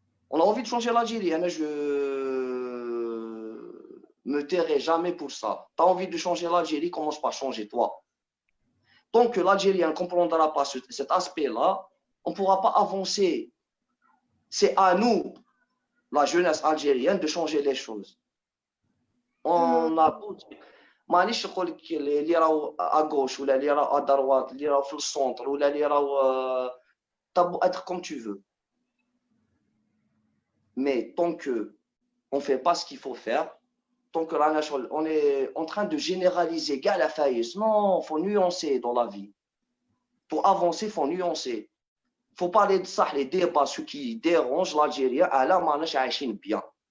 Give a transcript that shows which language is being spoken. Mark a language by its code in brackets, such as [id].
[fr] On a envie de changer l'Algérie. Je me tairai jamais pour ça. Tu as envie de changer l'Algérie, commence par changer toi. Tant que l'Algérien ne comprendra pas cet aspect-là, on ne pourra pas avancer. C'est à nous, la jeunesse algérienne, de changer les choses. On a [ar] مانيش نقول لك اللي راهو [fr] à gauche [ar] ولا اللي راهو [fr] à droite [ar] اللي راهو في السونتر ولا اللي راهو طب [fr] être comme tu veux. Mais tant que on fait pas ce qu'il faut faire, tant que on est en train de généraliser [ar] gars [fr] la faillite. Non, faut nuancer dans la vie. Pour avancer, faut nuancer. Faut parler de ça, les débats, ce qui dérange l'Algérien. Alors, [ar] ماناش عايشين [fr] bien.